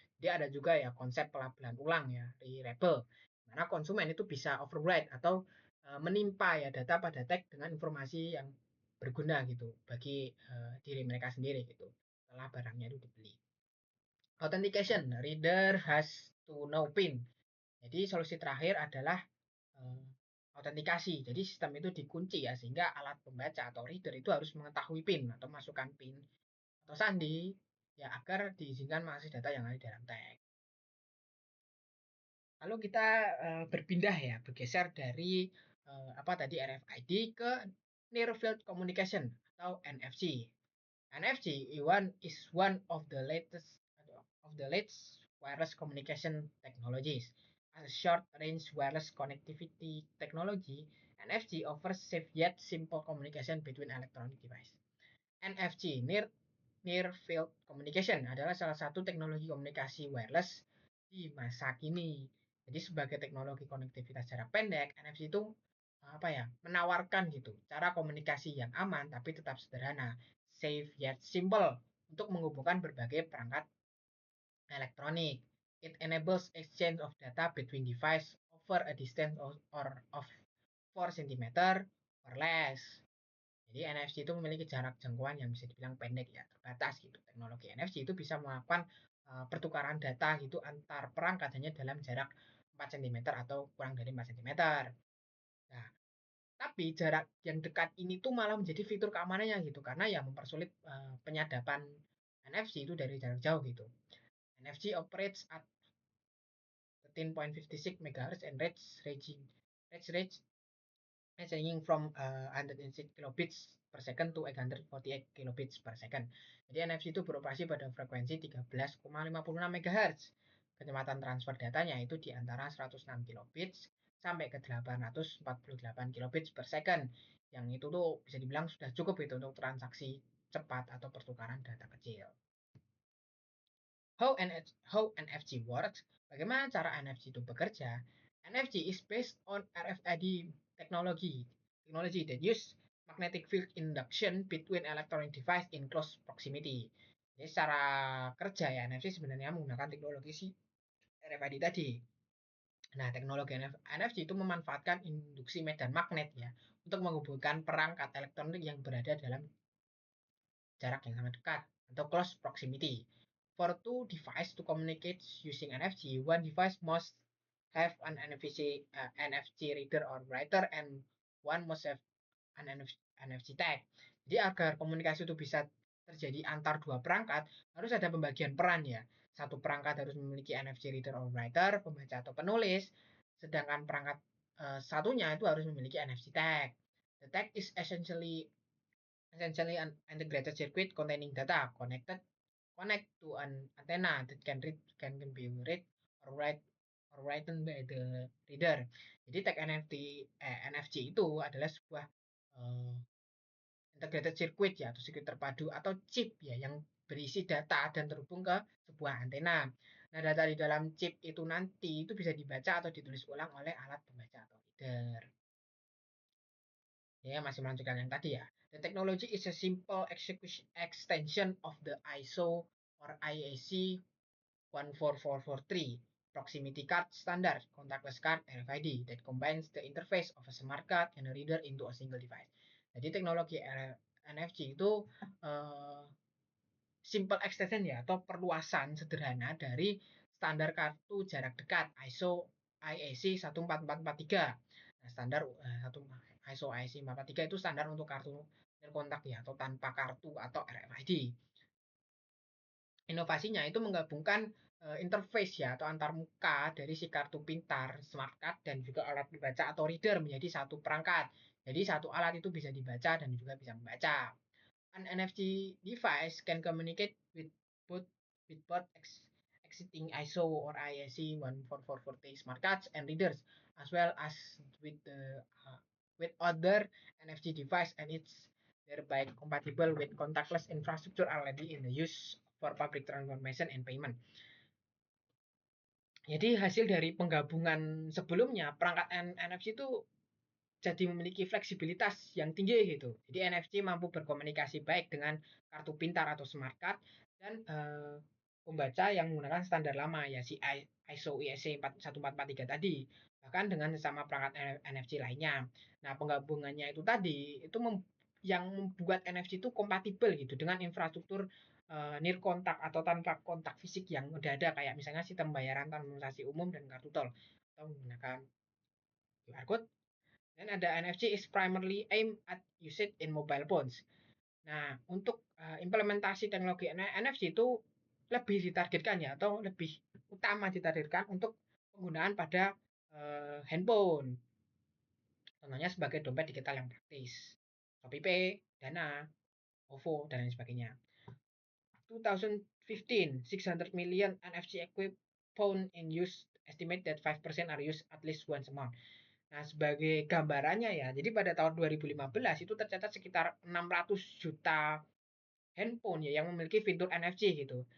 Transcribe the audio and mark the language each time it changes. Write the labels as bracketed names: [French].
[Indonesian] Jadi ada juga ya konsep pelabelan ulang ya, reliable. Mana konsumen itu bisa override atau menimpa ya data pada tag dengan informasi yang berguna gitu bagi diri mereka sendiri gitu setelah barangnya itu dibeli. [English] Authentication, reader has to know PIN. [Indonesian] Jadi solusi terakhir adalah autentikasi. Jadi sistem itu dikunci ya sehingga alat pembaca atau reader itu harus mengetahui PIN atau masukkan PIN atau sandi ya agar diizinkan mengakses data yang ada di dalam tag. Lalu kita berpindah ya, bergeser dari apa tadi RFID ke Near Field Communication atau NFC. [English] NFC is one of the latest wireless communication technologies. As a short-range wireless connectivity technology, NFC offers safe yet simple communication between electronic device. [Indonesian] NFC, Near Field Communication, adalah salah satu teknologi komunikasi wireless di masa kini. Jadi sebagai teknologi konektivitas jarak pendek, NFC itu apa ya, menawarkan gitu cara komunikasi yang aman tapi tetap sederhana, [English] safe yet simple [Indonesian] untuk menghubungkan berbagai perangkat elektronik. [English] It enables exchange of data between device over a distance of 4 cm or less. [Indonesian] Jadi NFC itu memiliki jarak jangkauan yang bisa dibilang pendek ya, terbatas gitu. Teknologi NFC itu bisa melakukan pertukaran data gitu antar perangkat hanya dalam jarak 4 cm atau kurang dari 4 cm. Nah, tapi jarak yang dekat ini tuh malah menjadi fitur keamanannya gitu karena ya mempersulit penyadapan NFC itu dari jarak jauh gitu. [English] NFC operates at 13.56 MHz and range ranging from 106 kilobits per second to 848 kilobits per second. [Indonesian] Jadi NFC itu beroperasi pada frekuensi 13,56 MHz. Kecepatan transfer datanya itu di antara 106 kilobits sampai ke 848 kilobits per second. Yang itu tuh bisa dibilang sudah cukup itu untuk transaksi cepat atau pertukaran data kecil. [English] How NFC works? [Indonesian] Bagaimana cara NFC itu bekerja? [English] NFC is based on RFID technology that use magnetic field induction between electronic device in close proximity. [Indonesian] Jadi secara kerja ya NFC sebenarnya menggunakan teknologi si RFID tadi. Nah, teknologi NFC itu memanfaatkan induksi medan magnet ya untuk menghubungkan perangkat elektronik yang berada dalam jarak yang sangat dekat atau [English] close proximity. For two devices to communicate using NFC, one device must have an NFC reader or writer and one must have an NFC tag. [Indonesian] Jadi agar komunikasi itu bisa terjadi antar dua perangkat, harus ada pembagian peran ya. Satu perangkat harus memiliki NFC [English] reader or writer, [Indonesian] pembaca atau penulis, sedangkan perangkat satunya itu harus memiliki NFC tag. [English] The tag is essentially an integrated circuit containing data connect to an antenna that can be read or written by the reader. [Indonesian] Jadi tag NFC itu adalah sebuah uh, integrated circuit ya atau sirkuit terpadu atau chip ya yang berisi data dan terhubung ke sebuah antena. Nah, data di dalam chip itu nanti itu bisa dibaca atau ditulis ulang oleh alat pembaca atau reader. Ya, masih melanjutkan yang tadi ya. [English] The technology is a simple extension of the ISO or IEC 14443 proximity card standard contactless card RFID that combines the interface of a smart card and a reader into a single device. [Indonesian] Jadi teknologi NFC itu uh, [English] simple extension [Indonesian] ya atau perluasan sederhana dari standar kartu jarak dekat ISO IEC 14443. Nah, standar ISO IEC 443 itu standar untuk kartu nirkontak ya atau tanpa kartu atau RFID. Inovasinya itu menggabungkan interface ya atau antar muka dari si kartu pintar, smart card dan juga alat dibaca atau reader menjadi satu perangkat. Jadi satu alat itu bisa dibaca dan juga bisa membaca. [English] An NFC device can communicate both with both existing ISO or IEC 14440 smart cards and readers, as well as with the with other NFC device, and it's thereby compatible with contactless infrastructure already in the use for public transformation and payment. [Indonesian] Jadi hasil dari penggabungan sebelumnya perangkat NFC itu jadi memiliki fleksibilitas yang tinggi gitu. Jadi NFC mampu berkomunikasi baik dengan kartu pintar atau smart card dan pembaca yang menggunakan standar lama ya si ISO IEC 1443 tadi, bahkan dengan sesama perangkat NFC lainnya. Nah, penggabungannya itu tadi itu yang membuat NFC itu kompatibel gitu dengan infrastruktur near kontak atau tanpa kontak fisik yang udah ada kayak misalnya sistem pembayaran transaksi umum dan kartu tol atau menggunakan QR code. Dan ada [English] NFC is primarily aimed at usage in mobile phones. [Indonesian] Nah, untuk implementasi teknologi NFC itu lebih ditargetkan ya atau lebih utama ditargetkan untuk penggunaan pada handphone. Contohnya sebagai dompet digital yang praktis. Shopee Pay, Dana, OVO dan lain sebagainya. [English] 2015, 600 million NFC equipped phone in use, estimate that 5% are used at least once a month. [Indonesian] Nah, sebagai gambarannya ya, jadi pada tahun 2015 itu tercatat sekitar 600 juta handphone ya yang memiliki fitur NFC gitu.